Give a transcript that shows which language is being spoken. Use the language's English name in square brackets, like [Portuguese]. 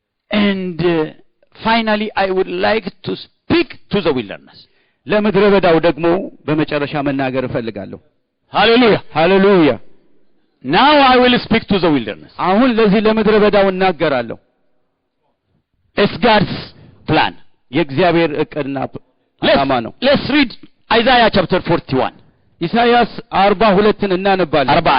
[English] And finally I would like to speak to the wilderness. [Amharic] ለምድረ በዳው ደግሞ በመጨረሻ መናገር እፈልጋለሁ። [English] Hallelujah. Hallelujah. Now I will speak to the wilderness. [Amharic] አሁን ለዚህ ለምድረ በዳው እናገራለሁ። [English] It's God's plan. [Amharic] የእግዚአብሔር ዕቅድና ዓላማ ነው። [English] Let's read Isaiah chapter 41. [Amharic] ኢሳይያስ 42ን እናነባለን።